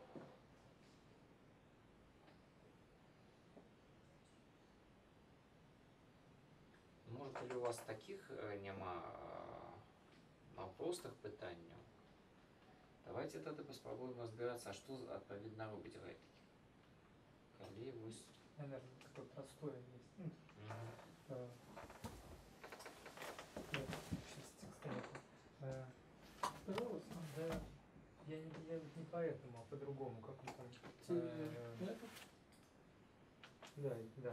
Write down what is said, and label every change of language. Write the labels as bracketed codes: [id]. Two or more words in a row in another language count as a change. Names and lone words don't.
[be] Можа, калі у вас такіх няма простых пытанняў, давайте тады паспрабуем разбірацца, а што адпаведна робіць Гайдгер. Калі вось... [ru] Наверное, такое простое есть. Сейчас текста нету. Пожалуйста. Да, я вот не поэтому, а по-другому, как он там. Да.